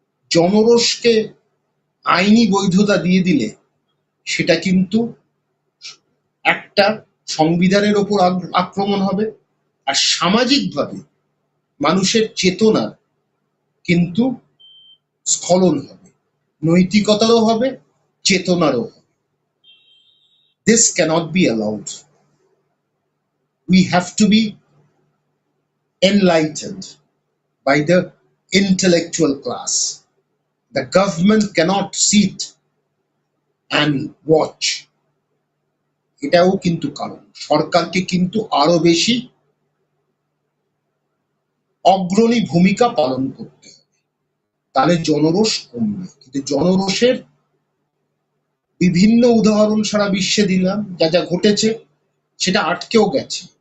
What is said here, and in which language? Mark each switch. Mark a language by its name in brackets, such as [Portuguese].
[Bangla] জনরোষকে আইনি বৈধতা দিয়ে দিলে সেটা কিন্তু একটা সংবিধানের ওপর আক্রমণ হবে, আর সামাজিকভাবে মানুষের চেতনার কিন্তু স্খলন হবে, নৈতিকতারও হবে, চেতনারও হবে। [English] This cannot be allowed. We have to be enlightened by the intellectual class. The government cannot sit and watch. [Bangla] এটাও কিন্তু কারণ, সরকারকে কিন্তু আরো বেশি অগ্রণী ভূমিকা পালন করতে হবে, তাহলে জনরোষ কমবে। কিন্তু জনরোষের বিভিন্ন উদাহরণ সারা বিশ্বে দিলাম, যা যা ঘটেছে সেটা আটকেও গেছে।